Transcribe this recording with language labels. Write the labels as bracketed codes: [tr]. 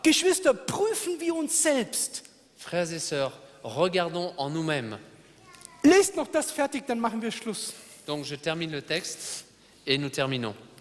[de] Geschwister, prüfen wir uns selbst. [fr] Frères et sœurs, regardons en nous-mêmes. [de] Lest noch das fertig, dann machen wir Schluss. [fr] Donc je termine le texte et nous terminons.